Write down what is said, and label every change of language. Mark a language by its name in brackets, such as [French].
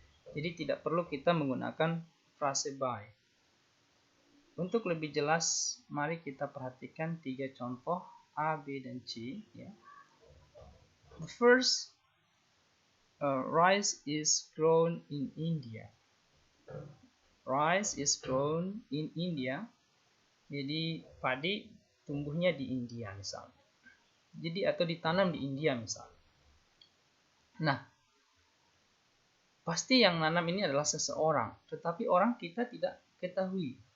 [Indonesian] Jadi tidak perlu kita menggunakan frase by. Untuk lebih jelas, mari kita perhatikan 3 contoh A, B, dan C. [English] The first, rice is grown in India. Rice is grown in India. [Indonesian] Jadi padi tumbuhnya di India misalnya. Jadi atau ditanam di India misalnya. Nah, pasti yang nanam ini adalah seseorang, tetapi orang kita tidak ketahui.